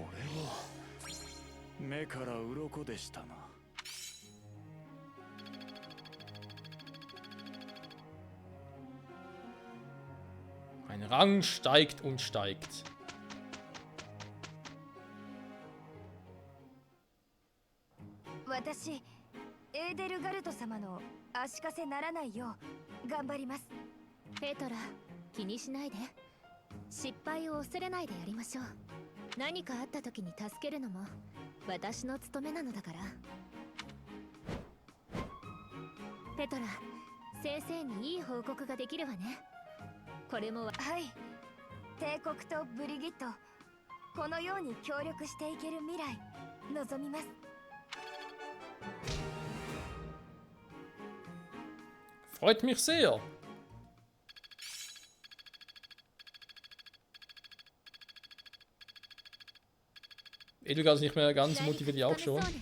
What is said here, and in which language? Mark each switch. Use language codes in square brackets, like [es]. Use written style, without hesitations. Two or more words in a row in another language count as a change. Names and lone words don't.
[de] Mein Rang steigt und steigt. Ich, [ja] エーデルガルト様の足かせならないよう頑張ります。ペトラ、気にしないで。失敗を恐れないでやりましょう。何かあった時に助けるのも私の務めなのだから。ペトラ、先生にいい報告ができるわね。これもはい。帝国とブリギット、このように協力していける未来望みます。 [de] Freut mich sehr. Edelgard ist nicht mehr ganz, motiviert die auch schon.